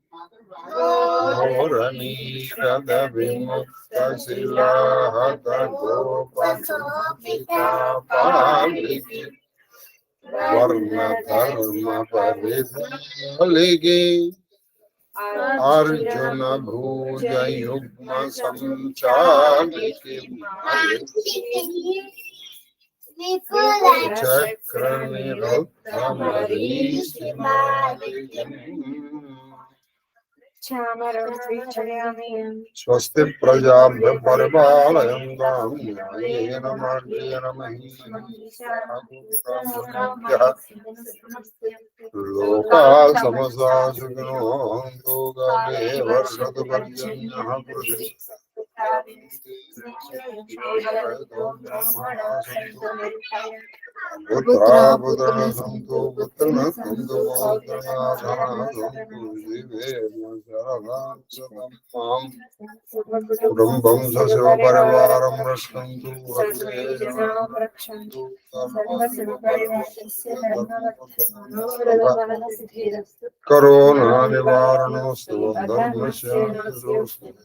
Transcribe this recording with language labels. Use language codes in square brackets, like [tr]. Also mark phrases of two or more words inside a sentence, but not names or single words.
[sa] ఘోరనీరద విముక్త శిలాహత గోపపాలికి వర్ణ ధర్మ పరిపాలికి అర్జున భూజ యుగ్మ సంచాలికి చక్ర నిరుద్ధ మరీచిమాలికి స్వస్తి ప్రజాభ్య పరిపాలయంతాం న్యాయేన మార్గేణ మహీం లోకా సమస్తా సుఖినో భవంతు కాలే వర్షతు పర్జన్యః పృథివీ పుత్రా పుత్ర సంతు పుత్రః సంతు మాం కుటుంబం సశివ పరివారం రక్షन्तు కరోనా నివారణోస్తు ధర్మశాంతిరోస్తు